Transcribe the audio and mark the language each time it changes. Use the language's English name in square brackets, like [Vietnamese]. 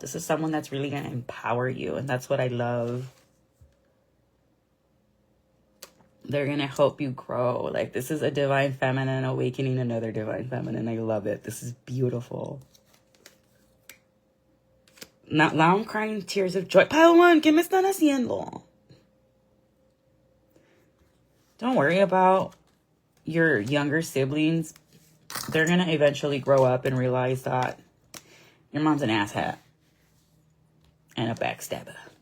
[English] This is someone that's really going to empower you, and that's what I love. They're going to help you grow. Like, this is a divine feminine awakening another divine feminine. I love it. This is beautiful. Now I'm crying tears of joy. [Spanish] Pile One, ¿qué me están haciendo? [English] Don't worry about your younger siblings. They're going to eventually grow up and realize that your mom's an asshat and a backstabber.